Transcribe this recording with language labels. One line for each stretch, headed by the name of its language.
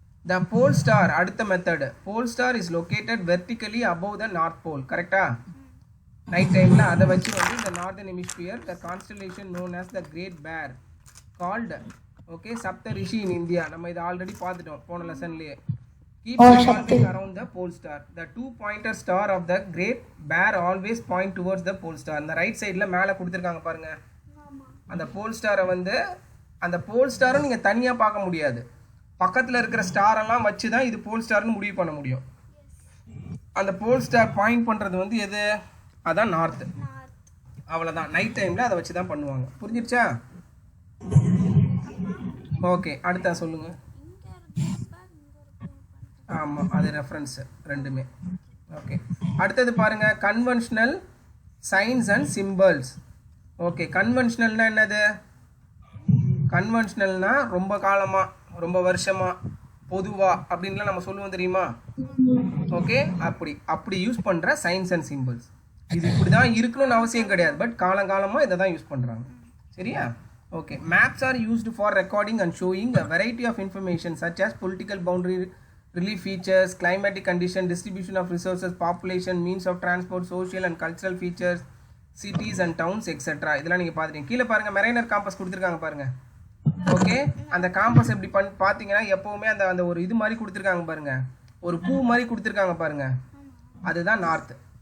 English: The pole star,
Tamil: அடுத்த method.
English: Pole star is located vertically above the north pole.
Tamil: கரெக்டா? Night டைமில் அதை வச்சு வந்து இந்த
English: Northern hemisphere the constellation known as the great bear called okay Saptarishi in India.
Tamil: நம்ம இதை ஆல்ரெடி பார்த்துட்டோம் போன லெசன்லேயே.
English: Keep revolving around the pole star. The two-pointer star of the great bear always point towards the pole star.
Tamil: இந்த right சைடில் மேலே கொடுத்துருக்காங்க பாருங்க. அந்த போல் ஸ்டாரை வந்து அந்த போல் ஸ்டாரை நீங்கள் தனியாக பார்க்க முடியாது, பக்கத்தில் இருக்கிற ஸ்டாரெல்லாம் வச்சு தான் இது போல் ஸ்டார்னு முடிவு பண்ண முடியும். அந்த போல் ஸ்டார் பாயிண்ட் பண்ணுறது வந்து எது? அதான் நார்த்து. அவ்வளோதான், நைட் டைமில் அதை வச்சு தான் பண்ணுவாங்க. புரிஞ்சிருச்சா? ஓகே, அடுத்த சொல்லுங்கள். ஆமாம், அது ரெஃபரன்ஸு ரெண்டுமே. ஓகே, அடுத்தது பாருங்கள்.
English: Conventional signs and symbols. Okay,
Tamil: கன்வென்ஷனல்னா என்னது? கன்வென்ஷனல்னா ரொம்ப காலமாக, ரொம்ப வருஷமாக, பொதுவாக அப்படின்லாம் நம்ம சொல்லுவோம் தெரியுமா? ஓகே, அப்படி யூஸ் பண்ணுற சைன்ஸ் அண்ட் சிம்பிள்ஸ். இது இப்படி தான் இருக்கணும்னு அவசியம் கிடையாது, பட் காலங்காலமாக இதை தான் யூஸ் பண்ணுறாங்க. சரியா?
English: Okay, maps are used for recording and showing a variety of information such as political boundary, relief features, climatic condition, distribution of resources, population, means of transport, social and cultural features, cities and towns, etc.
Tamil: இதெல்லாம் நீங்கள் பார்த்துட்டீங்க. கீழே பாருங்கள், Mariner compass கொடுத்துருக்காங்க பாருங்கள். Okay, அந்த compass எப்படி பார்த்தீங்கன்னா எப்போவுமே அந்த ஒரு இது மாதிரி கொடுத்துருக்காங்க பாருங்கள், ஒரு பூ மாதிரி கொடுத்துருக்காங்க பாருங்கள், அதுதான் நார்த்து.